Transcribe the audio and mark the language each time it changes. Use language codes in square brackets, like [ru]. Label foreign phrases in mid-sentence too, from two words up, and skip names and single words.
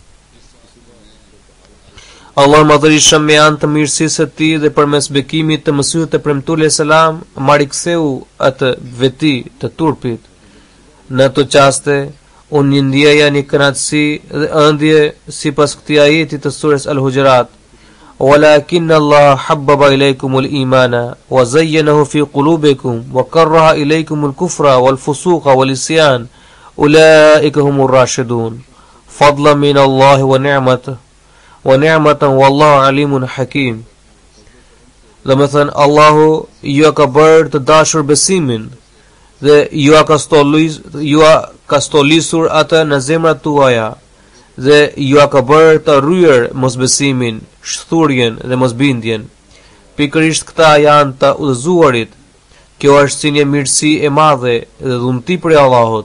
[sq] Allah madhërisht me anë të mirësisë së tij dhe përmes bekimit të Mesihut të Premtuar selam, ma riktheu atë veti të turpit. Në ato qaste, unë ndjeja një kënaqësi dhe ëndje sipas këtij ajeti të surës Al-Hujurat: [ar] "ولكن الله حبب إليكم الإيمان وزينه في قلوبكم وكره إليكم الكفر والفسوق والعصيان أولئك هم الراشدون فضلا من الله ونعمة والله عليم حكيم." [sq] Dhe me thënë Allahu ju ka bërë të dashur besimin dhe ju ka stolisur atë në zemrat tuaja dhe ju ka bërë të rryer mosbesimin, shthurjen dhe mosbindjen. Pikërisht këta janë të udhëzuarit. Kjo është sinje mirësi e madhe dhe dhunti për Allahut.